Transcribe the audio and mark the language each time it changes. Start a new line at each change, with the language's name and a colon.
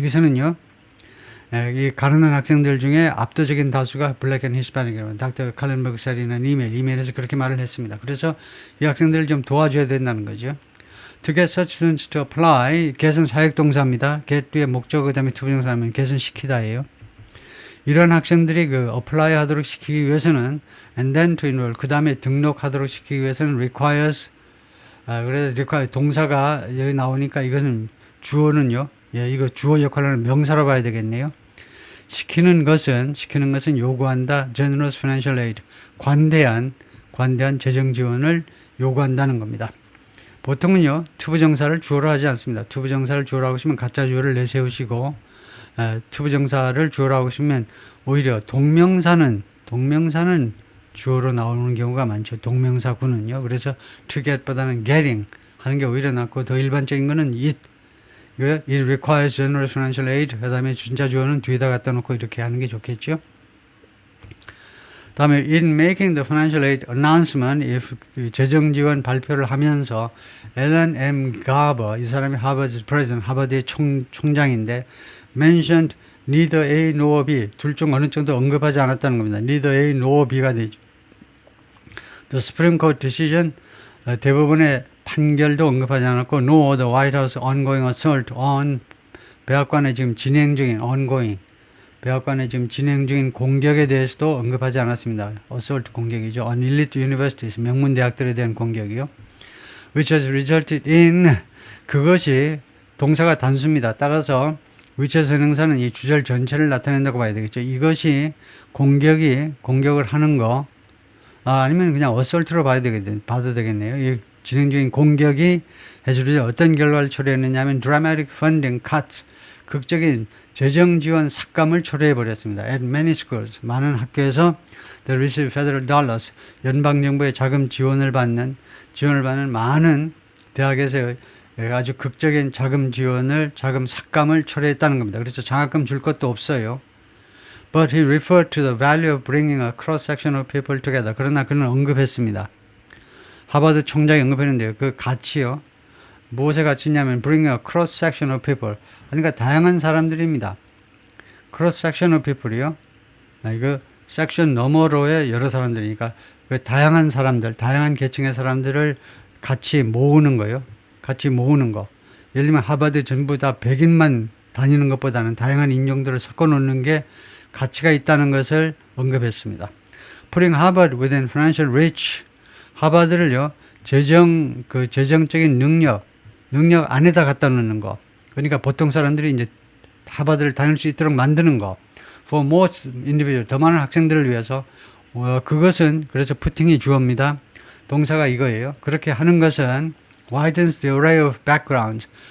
Korean: 여기서는요, 이 가난한 학생들 중에 압도적인 다수가 블랙 앤 히스패닉이라는 닥터 칼렌버그 셀이는 이메일에서 그렇게 말을 했습니다. 그래서 이 학생들을 좀 도와줘야 된다는 거죠.
English: To get such students to apply, get은
Korean: 사역동사입니다. get 뒤에 목적 그 다음에 투부정사하면 get은 시키다예요. 이런 학생들이 apply 하도록 시키기 위해서는
English: and then to enroll,
Korean: 그 다음에 등록하도록 시키기 위해서는
English: requires,
Korean: 그래서 require 동사가 여기 나오니까 이것은 주어는요, 이거 주어 역할을 하는 명사로 봐야 되겠네요. 시키는 것은 요구한다.
English: generous financial aid,
Korean: 관대한 재정 지원을 요구한다는 겁니다. 보통은요, 투부정사를 주어로 하지 않습니다. 투부정사를 주어로 하고 싶으면 가짜 주어를 내세우시고, 투부정사를 주어로 하고 싶으면 오히려 동명사는 주어로 나오는 경우가 많죠. 동명사구는요. 그래서
English: to get
Korean: 보다는
English: getting
Korean: 하는 게 오히려 낫고, 더 일반적인 거는
English: it requires generous financial aid,
Korean: 그 다음에 진짜 주어는 뒤에다 갖다 놓고 이렇게 하는 게 좋겠죠. 다음에
English: in making the financial aid announcement, if
Korean: 재정 지원 발표를 하면서 Alan M. Garber, 이 사람이 하버드 president, 하버드의 총장인데
English: mentioned neither A nor B
Korean: 둘 중 어느 정도 언급하지 않았다는 겁니다.
English: neither A nor B
Korean: 가 되죠.
English: The Supreme Court decision
Korean: 대부분의 판결도 언급하지 않았고
English: nor the White House ongoing assault on
Korean: 백악관에 지금 진행 중인 ongoing 백악관에 지금 진행 중인 공격에 대해서도 언급하지 않았습니다. assault 공격이죠.
English: on elite universities
Korean: 명문 대학들에 대한 공격이요.
English: which has resulted in
Korean: 그것이 동사가 단수입니다. 따라서 which 선행사는 이 주절 전체를 나타낸다고 봐야 되겠죠. 이것이 공격을 하는 거 아니면 그냥 assault로 봐도 되겠네요. 이 진행 중인 공격이 해주려 어떤 결과를 초래했느냐 하면
English: dramatic funding cuts
Korean: 극적인 재정 지원 삭감을 초래해 버렸습니다.
English: At many schools
Korean: 많은 학교에서
English: they receive federal dollars
Korean: 연방 정부의 자금 지원을 받는 많은 대학에서 아주 극적인 자금 삭감을 초래했다는 겁니다. 그래서 장학금 줄 것도 없어요.
English: But he referred to the value of bringing a cross section of people together.
Korean: 그러나 그는 언급했습니다. 하버드 총장이 언급했는데요. 그 가치요. 무엇의 가치냐면
English: bring a cross section of people.
Korean: 그러니까 다양한 사람들입니다.
English: cross section of people이요.
Korean: 이거 섹션 너머로의 여러 사람들이니까 그 다양한 사람들, 다양한 계층의 사람들을 같이 모으는 거요. 같이 모으는 거. 예를 들면 하버드 전부 다 백인만 다니는 것보다는 다양한 인종들을 섞어 놓는 게 가치가 있다는 것을 언급했습니다.
English: Putting Harvard within financial reach.
Korean: 하버드를요, 재정적인 능력 안에다 갖다 놓는 거. 그러니까 보통 사람들이 이제 하버드를 다닐 수 있도록 만드는 거.
English: For most individual,
Korean: 더 많은 학생들을 위해서, 그것은, 그래서 putting이 주어입니다. 동사가 이거예요. 그렇게 하는 것은
English: widens the array of backgrounds.